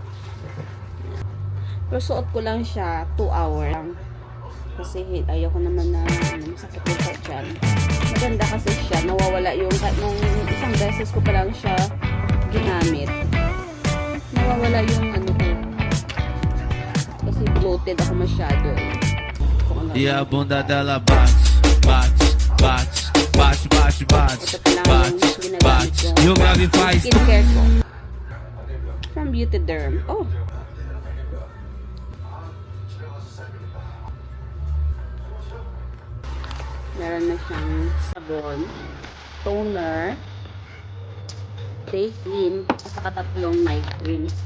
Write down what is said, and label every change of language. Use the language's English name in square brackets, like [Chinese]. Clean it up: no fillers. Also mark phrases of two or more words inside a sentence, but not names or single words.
[Filipino] Pero suot ko lang siya 2 hours lang. Kasi ayoko naman na masakit yung sa tiyan. Maganda kasi siya. Nawawala yung, nung isang beses ko pa lang siya ginamit. Nawawala yung ko. Kasi bloated ako masyado eh. [Portuguese] E a bunda dela bate, bate, bate, bate, bate, bate, bate, bate. E o grave faz. [Filipino] Skincare ko. From Beauty Derm. Oh. Meron na siyang sabon, toner, day cream, at saka tatlong night cream.